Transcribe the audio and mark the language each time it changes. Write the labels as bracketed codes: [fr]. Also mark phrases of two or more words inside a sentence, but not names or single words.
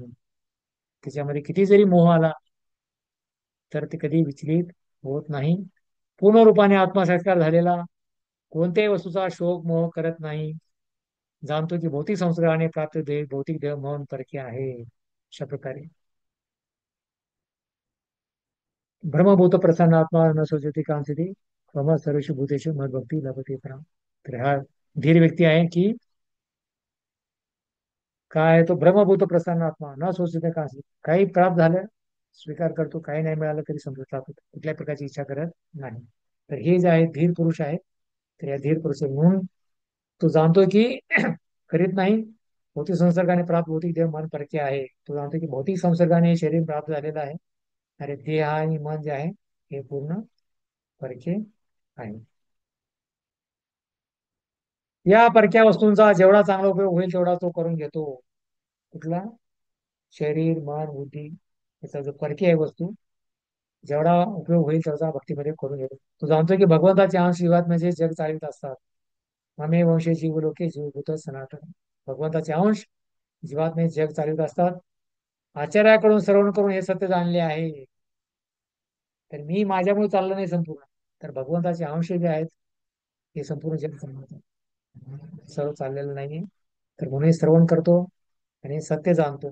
[mr] त्याच्यामध्ये किती जरी मोह आला तर ते कधी विचलित होत नाही. पूर्ण रूपाने आत्मसाक्षात्कार झालेला, कोणत्याही वस्तूचा शोक मोह करत नाही. जाणतो की भौतिक संस्काराने प्राप्त देह भौतिक देह म्हणून परके आहे. अशा प्रकारे [sa] ब्रह्मभूत प्रसन्नात्मा न सोचती कांचती मम सर्वेषु भूतेषु मद्भक्ती लभते पराम. [mr] तर हा धीर व्यक्ती आहे की काय आहे? [sa] तो ब्रह्मभूत प्रसन्नात्मा न सोचते कांचती, [mr] काही प्राप्त झालं स्वीकार करतो, काही नाही मिळालं तरी संतोष राहतो, कुठल्या प्रकारची इच्छा करत नाही. तर हे जे आहे धीर पुरुष आहे. तर या धीर पुरुष म्हणून तो जाणतो की करीत नाही, भौतिक संसर्गाने प्राप्त भौतिक देह मन परके आहे. तो जाणतो की भौतिक संसर्गाने शरीर प्राप्त झालेलं आहे, अरे देह आणि मन जे आहे हे पूर्ण परके आहे. या परक्या वस्तूंचा जेवढा चांगला उपयोग होईल तेवढा तो करून घेतो. कुठला? शरीर मन बुद्धी याचा जो परकी आहे वस्तू, जेवढा उपयोग होईल तेवढा भक्तीमध्ये करून घेतो. तो जाणतो की भगवंताचे अंश जीवात्म्याचे जग चालवित असतात. [sa] ममे वंशे जीवलोके जीवभूत सनातन. [mr] भगवंताचे अंश जीवात्मे जग चालवित असतात. आचार्याकडून श्रवण करून हे सत्य जाणले आहे. तर मी माझ्यामुळे चाललं नाही संपूर्ण, तर भगवंताचे अंश जे आहेत हे संपूर्ण जग चालवतात. सर्व चाललेलं नाही, तर म्हणून श्रवण करतो आणि सत्य जाणतो.